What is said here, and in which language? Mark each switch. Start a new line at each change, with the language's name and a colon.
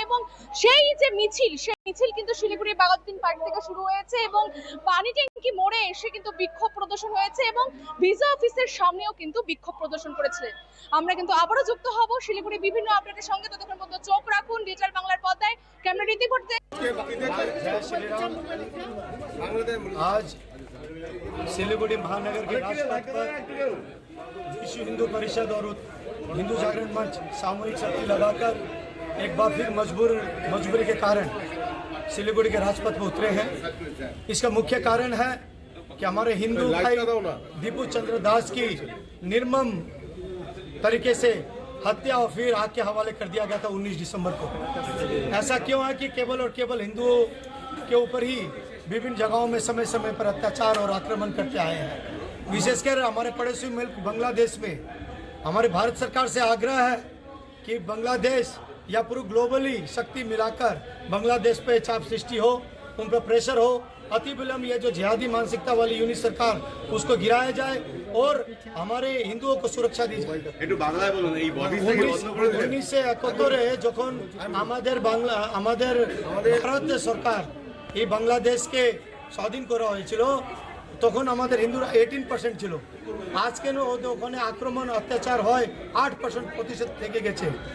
Bangla: এবং সেই যে মিছিল, সেই মিছিল কিন্তু শিলিগুড়ি বাঘা যতীন পার্ক থেকে শুরু হয়েছে এবং পানি ট্যাঙ্কি মোড়ে এসে কিন্তু বিক্ষোভ প্রদর্শন হয়েছে এবং ভিসা অফিসের সামনেও কিন্তু বিক্ষোভ প্রদর্শন করেছিলেন। আমরা কিন্তু আবারও যুক্ত হব শিলিগুড়ি বিভিন্ন আপডেটের সঙ্গে। ততক্ষণ পর্যন্ত চোখ রাখুন ডিজিটাল বাংলার পর্দায়। ক্যামেরা রিপোর্টে
Hindi: आज सिलीगुड़ी महानगर के राजपथ पर विश्व हिंदू परिषद और हिंदू जागरण मंच सामूहिक शक्ति लगाकर एक बार फिर मजबूरी के कारण सिलीगुड़ी के राजपथ पर उतरे हैं। इसका मुख्य कारण है कि हमारे हिंदू भाई दीपू चंद्र दास की निर्मम तरीके से हत्या और फिर आग के हवाले कर दिया गया था 19 दिसंबर को। ऐसा क्यों है कि केवल और केवल हिंदुओं के ऊपर ही विभिन्न जगहों में समय समय पर अत्याचार और आक्रमण करते आए हैं। विशेषकर हमारे पड़ोसी मुल्क बांग्लादेश में हमारे भारत सरकार से आग्रह है कि बांग्लादेश या पूरी ग्लोबली शक्ति मिलाकर बांग्लादेश पे चाप सृष्टि हो, उन पर प्रेशर हो, अति विलंब ये जो जिहादी मानसिकता वाली यूनिट सरकार उसको गिराया जाए और हमारे हिंदुओं को सुरक्षा दी जाए।
Bangla: 1971 যখন আমাদের ভারতের সরকার এই বাংলাদেশকে স্বাধীন করা হয়েছিল তখন আমাদের হিন্দুরা 18% ছিল। আজ কেন ওখানে আক্রমণ অত্যাচার হয় 8% থেকে গেছে।